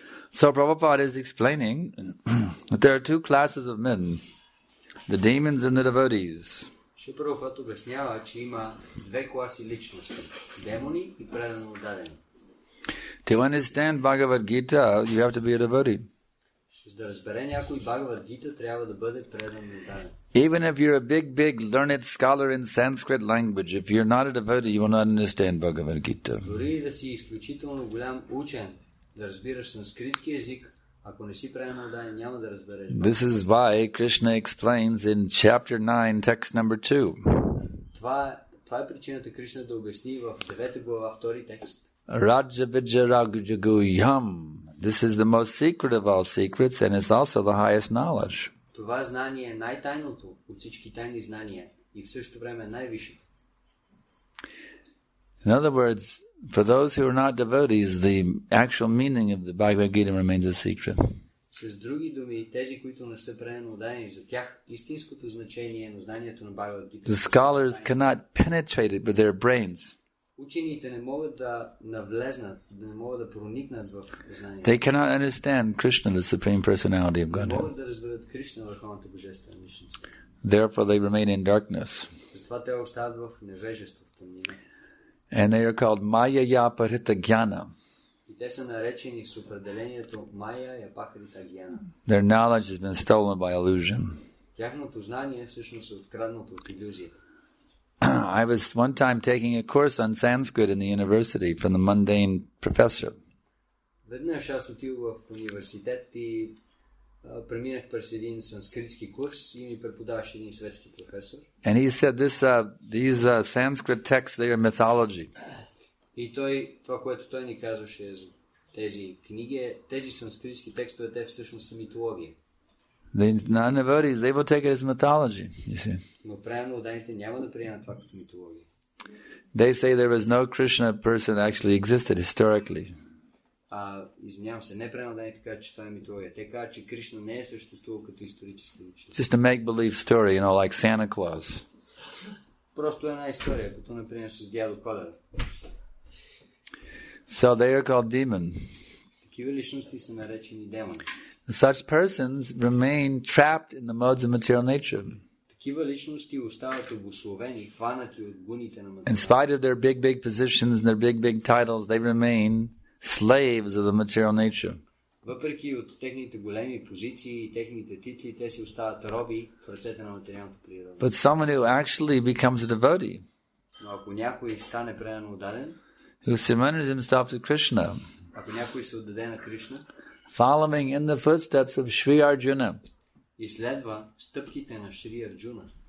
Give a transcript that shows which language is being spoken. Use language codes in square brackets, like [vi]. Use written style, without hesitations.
[en] So Prabhupada is explaining that there are two classes of men, the demons and the devotees. [bg] Шри Прабхупад обяснява, че има две класи личности – демони и предано дадени. [en] To understand Bhagavad Gita, you have to be a devotee. [bg] За да разбере някой Бхагавад Гита, трябва да бъде предано даден. [en] Even if you're a big learned scholar in Sanskrit language, if you're not a devotee, you will not understand Bhagavad Gita. [bg] Дори да си изключително голям учен, да разбираш санскритски език, Ако не си предан отдаден, няма да разбереш. [en] This is why Krishna explains in chapter 9, text number 2. [bg] Това е причината Кришна да обясни в 9 глава, 2 текст. [sa] Raja Vijayaragujaguyam. [en] This is the most secret of all secrets and is also the highest knowledge. [bg] Това знание е най-тайното от всички тайни знания и в същото време най-висшето. [en] In other words, for those who are not devotees, the actual meaning of the Bhagavad Gita remains a secret. [bg] С други думи, тези, които не са предано отдадени, за тях истинското значение на знанието на Бхагавад Гита. [en] The scholars cannot penetrate it with their brains. [bg] Учените не могат да навлезнат, не могат да проникнат в знанието. [en] They cannot understand Krishna, the Supreme Personality of Godhead. [bg] могат да разберат Кришна, върховната божествена личност. [en] Therefore, they remain in darkness. [bg] Затова те остават в невежество, в тъмнина. [en] And they are called Maya Parita Jnana. [bg] И те са наречени с определението Майя Япахарита Гьяна. [en] Their knowledge has been stolen by illusion. [bg] Тяхното знание всъщност е откраднато от илюзията. [en] I was one time taking a course on Sanskrit in the university from the mundane professor. [bg] Веднъж аз отидох в университет и преминах през един санскритски курс и ми преподаваше един светски професор. [en] And he said these Sanskrit texts, they are mythology. [bg] И това, което той ни казваше за тези книги, тези санскритски текстове, те всъщност са митология. [en] The non-devotees, they will take it as mythology, you see. [bg] Но правилно отданите няма да приемат това като митология. [en] They say there was no Krishna person actually existed historically. [bg] Извинявам се, не правилно отданите казват, че това е митология. Те казват, че Кришна не е съществувал като историческа личност. [en] Just a make-believe story, like Santa Claus. [bg] Просто една история, като например с дядо Коледа. [en] So they are called demon. [bg] Такива личности са наречени демони. [en] Such persons remain trapped in the modes of material nature. [bg] Такива личности остават обусловени, хванати от гуните на [en] In [bg] материалната. [en] spite of their big positions and their big titles, they remain slaves of the material nature. [bg] Въпреки от техните големи позиции и техните титли, те си остават роби в ръцете на материалната природа. [en] But someone who actually becomes a devotee, [bg] Но ако някой стане предано отдаден, [en] who surrenders himself to Krishna, [bg] ако някой се отдаде на Кришна [en] following in the footsteps of Sri Arjuna, [bg] и следва стъпките на Шри Арджуна,